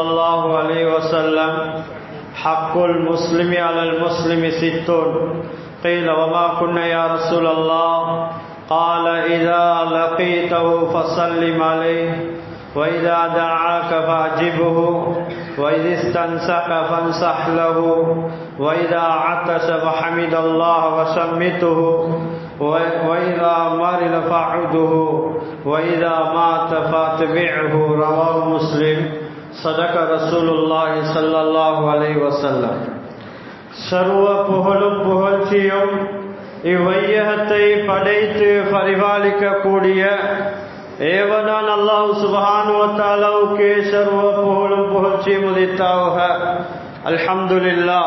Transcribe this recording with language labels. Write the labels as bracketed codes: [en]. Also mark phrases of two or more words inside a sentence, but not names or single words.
[ar] الله عليه وسلم حق المسلم على المسلم 60 قيل وما كنا يا رسول الله قال إذا لقيته فسلم عليه وإذا دعاك فأجبه وإذا استنسك فانصح له وإذا عطس فحمد الله وشمته وإذا مرض فاعده وإذا مات فاتبعه رواه مسلم صدق رسول الله صلى الله عليه وسلم [ta] சர்வ புகழும் புகழ்ச்சியும் இவ்வையகத்தை படைத்து பரிபாலிக்க கூடிய ஏவனான் [ar] الله سبحانه وتعالى [ta] சர்வ புகழும் புகழ்ச்சி முதித்தாக. அல்ஹம்துலில்லாஹ்.